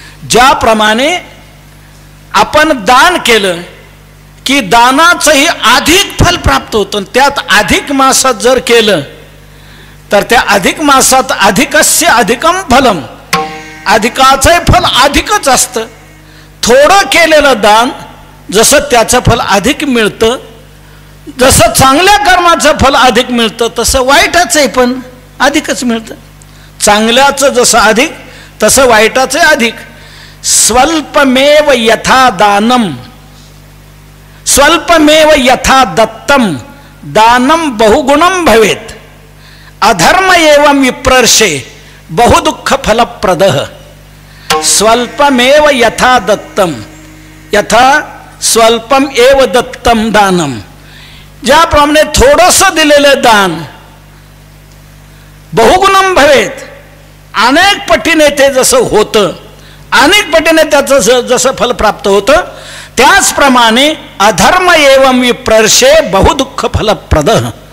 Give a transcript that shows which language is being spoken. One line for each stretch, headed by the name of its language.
Marathi: ज्याप्रमाणे आपण दान केलं की दानाचंही अधिक फल प्राप्त होतं, त्यात अधिक मासात जर केलं तर त्या अधिक मासात
Sanskrit: अधिकस्य अधिकम फलम,
Marathi: अधिकाचंही फल अधिकच असतं. थोडं केलेलं दान जसं त्याचं फल अधिक मिळतं, जसं चांगल्या कर्माचं फल अधिक मिळतं, तसं वाईटाचंही पण अधिकच मिळतं. चांगल्याचं जसं अधिक तसं वाईटाचं अधिक.
Sanskrit: स्वल्पमेव यथा दानम स्वल्पमेव यथा दत्तम दानम बहुगुणम भवेत अधर्म एवं विप्रर्षे बहुदुःख फलप्रदः. स्वल्पमेव यथा दत्तम, यथा स्वल्पम एव दत्तम दानम.
Marathi: ज्याप्रमाणे थोडंसं दिलेलं दान
Sanskrit: बहुगुणम भवेत,
Marathi: अनेक पटीने ते जसं होतं, अनेक पटीने त्याचं जसं फल प्राप्त होतं, त्याचप्रमाणे
Sanskrit: अधर्म एवं विप्रर्षे बहुदुःख फलप्रदः.